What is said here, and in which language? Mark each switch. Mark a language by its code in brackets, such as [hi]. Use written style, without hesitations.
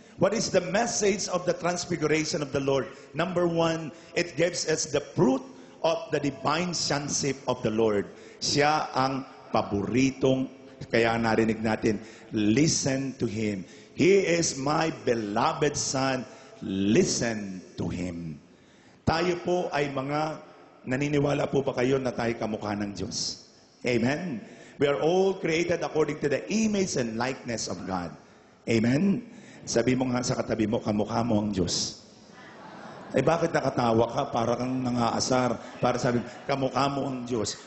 [en] What is the message of the transfiguration of the Lord? Number one, it gives us the fruit of the divine sonship of the Lord. [tl] Siya ang paboritong, kaya narinig natin, [en] listen to Him. He is my beloved Son, listen to Him. [tl] Tayo po ay mga, naniniwala po ba kayo na tayo kamukha ng Diyos? [en] Amen? We are all created according to the image and likeness of God. Amen? [tl] Sabi mo nga sa katabi mo, kamukha mo ang Diyos. Eh bakit nakatawa ka? Para kang nangaasar. Para sabi, kamukha mo ang Diyos.